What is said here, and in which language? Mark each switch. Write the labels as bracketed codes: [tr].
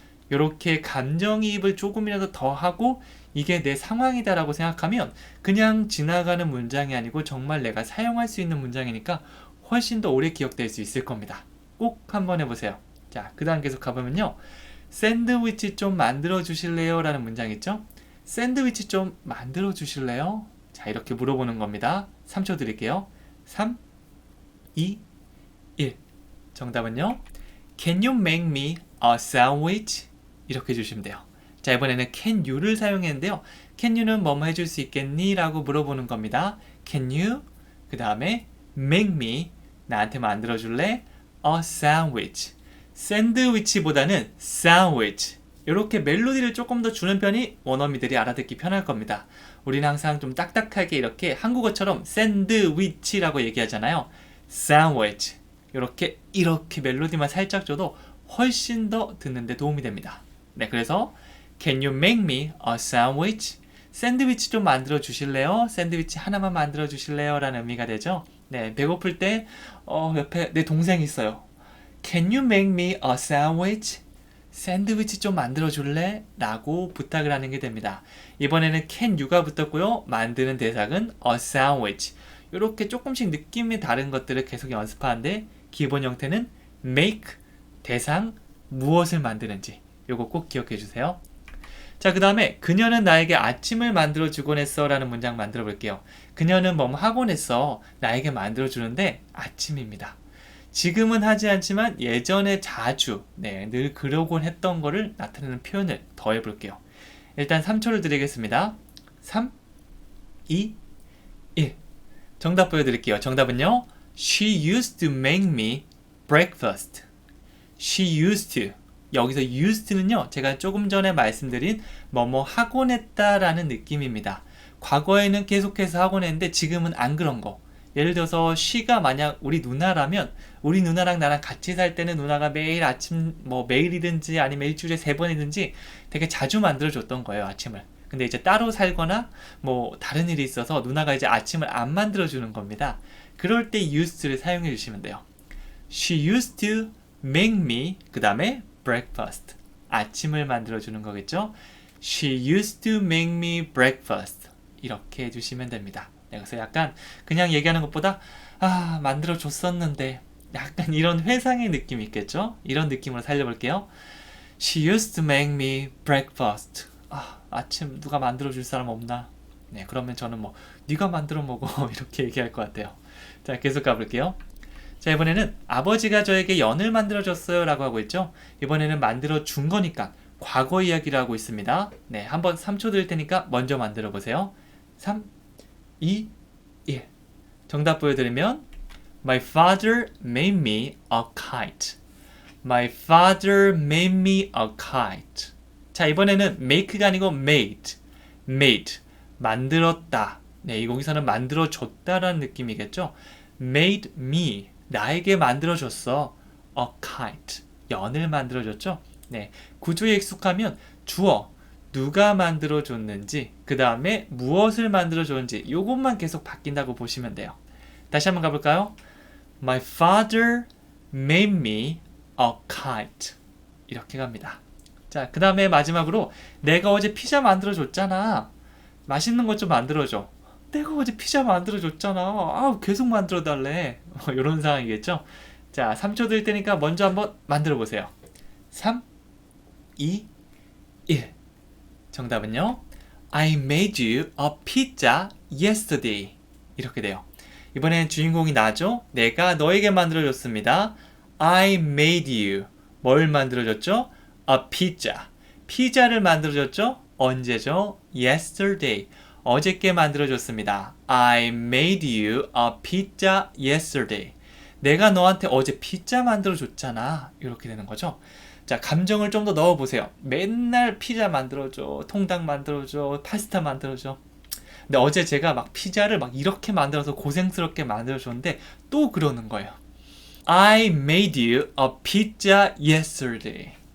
[ko] 이렇게 감정이입을 조금이라도 더 하고 이게 내 상황이다라고 생각하면 그냥 지나가는 문장이 아니고 정말 내가 사용할 수 있는 문장이니까 훨씬 더 오래 기억될 수 있을 겁니다. 꼭 한번 해보세요. 자, 그 다음 계속 가보면요. 샌드위치 좀 만들어 주실래요? 라는 문장 있죠? 샌드위치 좀 만들어 주실래요? 자, 이렇게 물어보는 겁니다. 3초 드릴게요. 3, 2, 1. 정답은요. [en] Can you make me a sandwich? [ko] 이렇게 해주시면 돼요. 자, 이번에는 [en] can you [ko] 를 사용했는데요. can you는 뭐뭐 해줄 수 있겠니? 라고 물어보는 겁니다. [en] can you? [ko] 그 다음에 make me. 나한테 만들어줄래? [en] a sandwich. [ko] 샌드위치보다는 sandwich. 이렇게 멜로디를 조금 더 주는 편이 원어민들이 알아듣기 편할 겁니다. 우리는 항상 좀 딱딱하게 이렇게 한국어처럼 샌드위치라고 얘기하잖아요. [en] sandwich. [ko] 이렇게 멜로디만 살짝 줘도 훨씬 더 듣는데 도움이 됩니다. 네, 그래서 [en] Can you make me a sandwich? [ko] 샌드위치 좀 만들어 주실래요? 샌드위치 하나만 만들어 주실래요? 라는 의미가 되죠. 네, 배고플 때 옆에 내 동생이 있어요. [en] Can you make me a sandwich? [ko] 샌드위치 좀 만들어 줄래? 라고 부탁을 하는 게 됩니다. 이번에는 can you가 붙었고요. 만드는 대상은 [en] a sandwich. [ko] 이렇게 조금씩 느낌이 다른 것들을 계속 연습하는데 기본 형태는 make, 대상, 무엇을 만드는지. 요거 꼭 기억해 주세요. 자, 그 다음에 그녀는 나에게 아침을 만들어주곤 했어 라는 문장 만들어 볼게요. 그녀는 뭐뭐 하곤 했어. 나에게 만들어주는데 아침입니다. 지금은 하지 않지만 예전에 자주, 늘 그러곤 했던 거를 나타내는 표현을 더해 볼게요. 일단 3초를 드리겠습니다. 3, 2, 1. 정답 보여드릴게요. 정답은요. [en] She used to make me breakfast. She used to. [ko] 여기서 used는요. 제가 조금 전에 말씀드린 뭐뭐 하곤 했다라는 느낌입니다. 과거에는 계속해서 하곤 했는데 지금은 안 그런 거. 예를 들어서 she가 만약 우리 누나라면 우리 누나랑 나랑 같이 살 때는 누나가 매일 아침 매일이든지 아니면 일주일에 3번이든지 되게 자주 만들어줬던 거예요. 아침을. 근데 이제 따로 살거나 다른 일이 있어서 누나가 이제 아침을 안 만들어주는 겁니다. 그럴 때 used를 사용해 주시면 돼요. [en] She used to make me [ko] 그 다음에 [en] breakfast. [ko] 아침을 만들어주는 거겠죠? [en] She used to make me breakfast. [ko] 이렇게 해주시면 됩니다. 그래서 약간 그냥 얘기하는 것보다 만들어줬었는데 약간 이런 회상의 느낌이 있겠죠? 이런 느낌으로 살려볼게요. [en] She used to make me breakfast. [ko] 아침 누가 만들어줄 사람 없나? 네, 그러면 저는 네가 만들어 먹어 이렇게 얘기할 것 같아요. 자, 계속 가볼게요. 자, 이번에는 아버지가 저에게 연을 만들어줬어요 라고 하고 있죠. 이번에는 만들어준 거니까 과거 이야기를 하고 있습니다. 네, 한번 3초 드릴 테니까 먼저 만들어 보세요. 3, 2, 1. 정답 보여드리면 [en] My father made me a kite. My father made me a kite. [ko] 자, 이번에는 make가 아니고 made. made. 만들었다. 네, 여기서는 만들어줬다라는 느낌이겠죠. [en] made me. [ko] 나에게 만들어줬어. [en] a kite. [ko] 연을 만들어줬죠. 네, 구조에 익숙하면 주어. 누가 만들어줬는지, 그 다음에 무엇을 만들어줬는지 이것만 계속 바뀐다고 보시면 돼요. 다시 한번 가볼까요? [en] My father made me a kite. [ko] 이렇게 갑니다. 자, 그 다음에 마지막으로 내가 어제 피자 만들어줬잖아. 맛있는 것 좀 만들어줘. 내가 어제 피자 만들어줬잖아. 계속 만들어달래. 이런 상황이겠죠? 자, 3초 드릴 테니까 먼저 한번 만들어보세요. 3, 2, 1. 정답은요. [en] I made you a pizza yesterday. [ko] 이렇게 돼요. 이번엔 주인공이 나죠? 내가 너에게 만들어줬습니다. [en] I made you. [ko] 뭘 만들어줬죠? [en] A pizza. [ko] 피자를 만들어줬죠? 언제죠? Yesterday. 어저께 만들어줬습니다. [en] I made you a pizza yesterday. [ko] 내가 너한테 어제 피자 만들어줬잖아. 이렇게 되는 거죠. 자, 감정을 좀 더 넣어보세요. 맨날 피자 만들어줘, 통닭 만들어줘, 파스타 만들어줘. 근데 어제 제가 피자를 이렇게 만들어서 고생스럽게 만들어줬는데 또 그러는 거예요. [en] I made you a pizza yesterday.